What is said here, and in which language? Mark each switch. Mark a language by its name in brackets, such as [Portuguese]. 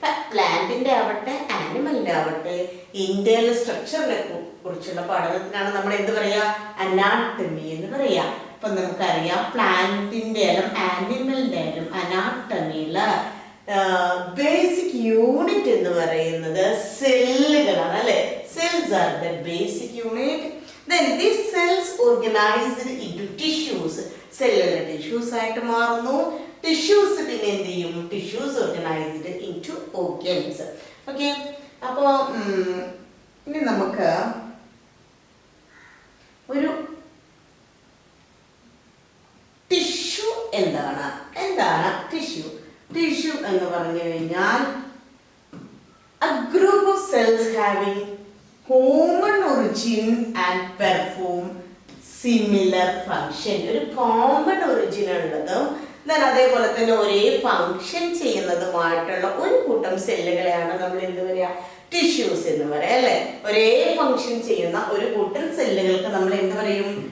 [Malayalam] പ്ലാന്റിന്റെ ആവട്ടെ ആനിമലിന്റെ ആവട്ടെ ഇന്റേണൽ സ്ട്രക്ചറിനെ കുറിച്ചുള്ള പഠനത്തിനാണ് നമ്മൾ എന്ത് പറയാ? അനാട്ടമി എന്ന് പറയാ. അപ്പൊ നമുക്കറിയാം പ്ലാന്റിന്റെ ആയാലും ആനിമലിന്റെ ആയാലും അനാട്ടമിയില് ബേസിക് യൂണിറ്റ് എന്ന് പറയുന്നത് സെല്ലുകളാണ് അല്ലെ. [English] Cells are the basic unit. Then these cells organized into tissues. [Malayalam] സെല്ലുകൾ ടിഷ്യൂസ് ആയിട്ട് മാറുന്നു. ടിഷ്യൂസ് പിന്നെ എന്ത് ചെയ്യും? [English] Tissues organised into organs. [Malayalam] Okay, അപ്പോൾ ഇനി നമുക്ക് ഒരു ടിഷ്യൂ എന്താണ് ടിഷ്യൂ? ടിഷ്യൂ എന്ന് പറഞ്ഞു കഴിഞ്ഞാൽ [English] a group of cells having common origin and perform similar function. [Malayalam] ഒരു കോമൺ ഒറിജിൻ ഉള്ളതും അതേപോലെ തന്നെ ഒരേ ഫങ്ഷൻ ചെയ്യുന്നതുമായിട്ടുള്ള ഒരു കൂട്ടം സെല്ലുകളെയാണ് നമ്മൾ എന്ത് പറയാ? ടിഷ്യൂസ് എന്ന് പറയാം അല്ലെ. ഒരേ ഫങ്ഷൻ ചെയ്യുന്ന ഒരു കൂട്ടം സെല്ലുകൾക്ക് നമ്മൾ എന്ത് പറയും?